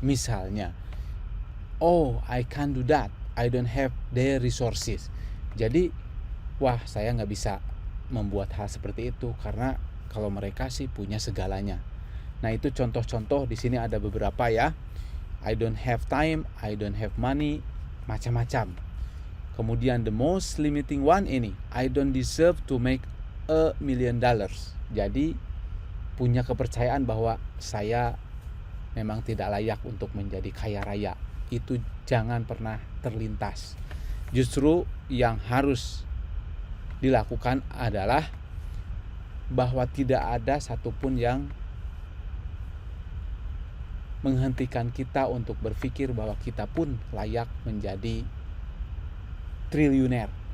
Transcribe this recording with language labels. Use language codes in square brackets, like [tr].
[en] Misalnya, oh, I can't do that, I don't have the resources. [id] Jadi, wah, saya nggak bisa membuat hal seperti itu karena kalau mereka sih punya segalanya. Nah, itu contoh-contoh di sini ada beberapa ya. [en] I don't have time, I don't have money, macam-macam. Kemudian the most limiting one ini, I don't deserve to make $1 million. [id] Jadi punya kepercayaan bahwa saya memang tidak layak untuk menjadi kaya raya. Itu jangan pernah terlintas. Justru yang harus dilakukan adalah bahwa tidak ada satupun yang menghentikan kita untuk berpikir bahwa kita pun layak menjadi triliuner.